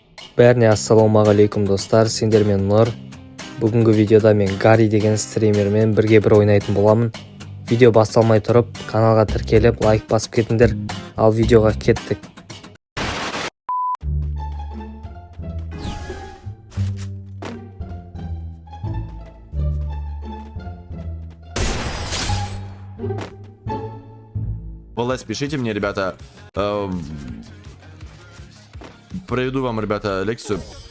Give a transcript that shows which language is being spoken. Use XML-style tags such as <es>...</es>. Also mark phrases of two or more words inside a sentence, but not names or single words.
<kk>Бәріне ассалаумағалейкум достар, сендермен Нұр. Бүгінгі видеода мен Гарри деген стримермен бірге ойнайтын боламын. Видео басталмай тұрып, каналға тіркеліп, лайк басып кетіңдер. Ал видеоға кеттік.</kk> <ru>ЛС, пишите мне, ребята. Проведу вам, ребята, лекцию.</ru>